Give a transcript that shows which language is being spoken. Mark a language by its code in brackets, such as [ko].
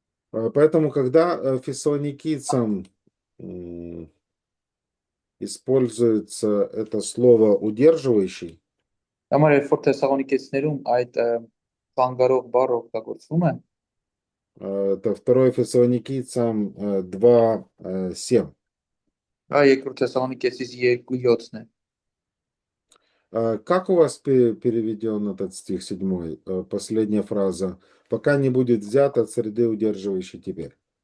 [ru] Поэтому, когда фессалоникийцам используется это слово «удерживающий», [hy] Համար երբ որ Թեսաղոնիկեցիներում այդ ծանգարող բառը օգտագործվում է, [ru] это 2 Фессалоникийцам 2:7. [hy] երկրորդ Թեսաղոնիկեցիս 2:7-ն է։ [ru] Как у вас переведен этот стих 7, последняя фраза? Пока не будет взят от среды, удерживающей теперь.